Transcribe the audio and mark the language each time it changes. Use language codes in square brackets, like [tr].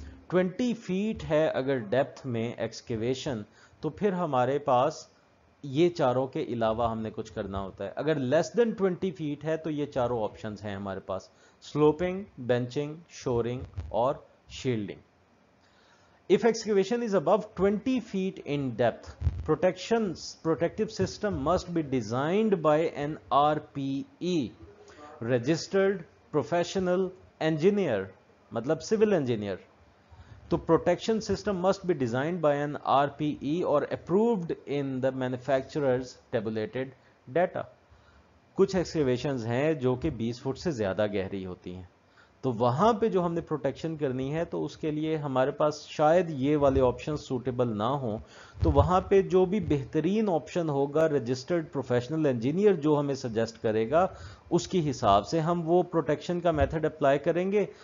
[ur] 20 fat ہے اگر depth میں ایکسکیویشن، تو پھر ہمارے پاس یہ چاروں کے علاوہ ہم نے کچھ کرنا ہوتا ہے. اگر لیس دین 20 فیٹ ہے تو یہ چاروں آپشنز ہیں ہمارے پاس: سلوپنگ، بینچنگ، شورنگ اور shielding. [en] If excavation is above 20 feet in depth, protective system must be designed by an RPE, registered professional engineer, [ur] मतलब [en] civil engineer. [ur] تو [en] protection system must be designed by an RPE or approved in the manufacturer's tabulated data. [ur] کچھ ایکسکیویشنز ہیں جو کہ 20 fit سے زیادہ گہری ہوتی ہیں، تو وہاں پہ جو ہم نے پروٹیکشن کرنی ہے تو اس کے لیے ہمارے پاس شاید یہ والے آپشن سوٹیبل نہ ہوں. تو وہاں پہ جو بھی بہترین آپشن ہوگا، رجسٹرڈ پروفیشنل انجینئر جو ہمیں سجیسٹ کرے گا، اس کی حساب سے ہم وہ پروٹیکشن کا میتھڈ اپلائی کریں گے.